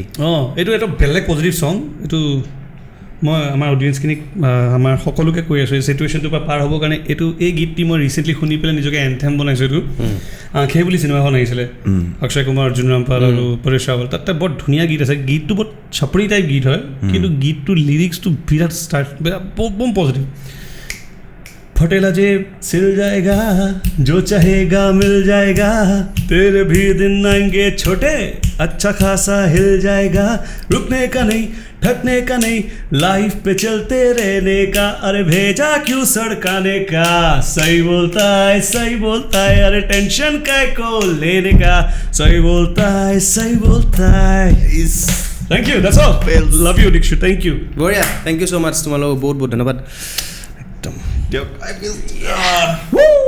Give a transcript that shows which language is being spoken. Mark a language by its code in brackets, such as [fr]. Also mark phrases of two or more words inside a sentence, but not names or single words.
[as] এইটো এটা বেলেগ [en] positive song [as] এইটো মই আমাৰ অডিয়েঞ্চখিনিক আমাৰ সকলোকে কৈ আছোঁ এই চিটুৱেশ্যনটোৰ পৰা পাৰ হ'বৰ কাৰণে এই গীতটি মই ৰিচেণ্টলি শুনি পেলাই নিজকে এনথেম বনাইছোঁ এইটো আঁখে বুলি চিনেমাখন আহিছিলে অক্ষয় কুমাৰ অৰ্জুন ৰামপাল আৰু পৰেশ ৰাৱল তাতে বৰ ধুনীয়া গীত আছে গীতটো বৰ চাপৰি টাইপ গীত হয় কিন্তু গীতটো লিৰিক্সটো বিৰাট বম পজিটিভ [hi] फटेला जेब सिल जाएगा जो चाहेगा मिल जाएगा तेरे भी दिन आएंगे छोटे अच्छा खासा हिल जाएगा रुकने का नहीं थकने का नहीं लाइफ पे चलते रहने का अरे भेजा क्यों सड़काने का सही बोलता है अरे टेंशन काय को लेने का सही बोलता है [en] thank you that's all love you [hi] दीक्षु [en] thank you [as] বঢ়িয়া [en] thank you so much [as] তোমালোক বহুত বহুত ধন্যবাদ একদম দিয়ক